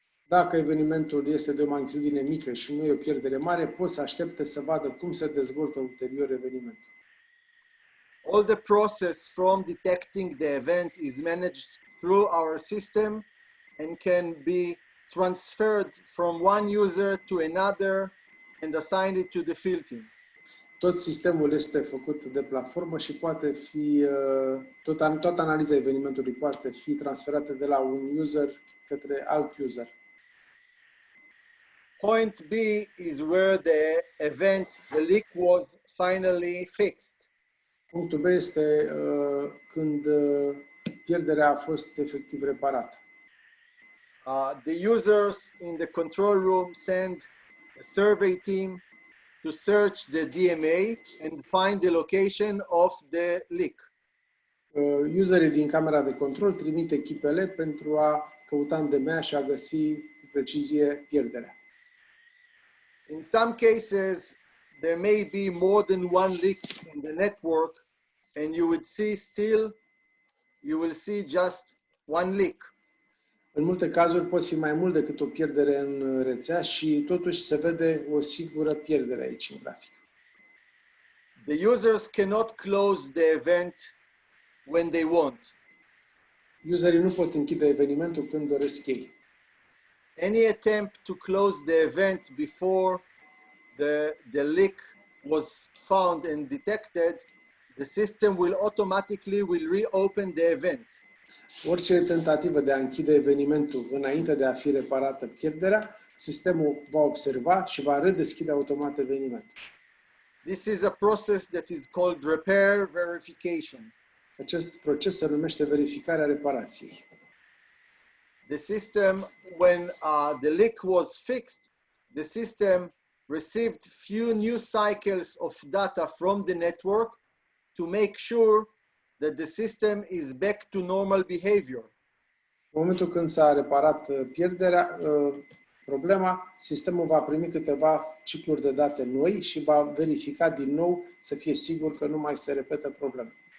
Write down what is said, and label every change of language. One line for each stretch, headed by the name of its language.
Romanian: Dacă evenimentul este de o magnitudine mică și nu e o pierdere mare, pot să aștepte să vadă cum se dezvoltă ulterior evenimentul.
English: All the process from detecting the event is managed through our system and can be transferred from one user to another and assigned it to the field team.
Romanian: Tot sistemul este făcut de platformă și poate fi, toată analiza evenimentului poate fi transferată de la un user către alt user.
English: Point B is where the leak was finally fixed.
Romanian: Punctul B este când pierderea a fost efectiv reparată.
English: The users in the control room send a survey team to search the DMA and find the location of the leak.
Romanian: Userii din camera de control trimit echipele pentru a căuta în DMA și a găsi cu precizie pierderea.
English: In some cases, there may be more than one leak in the network, and you will see just one leak.
Romanian: În multe cazuri pot fi mai mult decât o pierdere în rețea și totuși se vede o singură pierdere aici în grafic.
English: The users cannot close the event when they want.
Romanian: Userii nu pot închide evenimentul când doresc ei.
English: Any attempt to close the event before the leak was found and detected, the system will automatically reopen the event.
Romanian: Orice tentativă de a închide evenimentul înainte de a fi reparată pierderea, sistemul va observa și va redeschide automat evenimentul.
English: This is a process that is called repair verification.
Romanian: Acest proces se numește verificarea reparației.
English: The system, when the leak was fixed, the system received few new cycles of data from the network to make sure that the system is back to normal behavior.
Romanian: În momentul când s-a reparat pierderea, problema, sistemul va primi câteva cicluri de date noi și va verifica din nou să fie sigur că nu mai se repetă problema.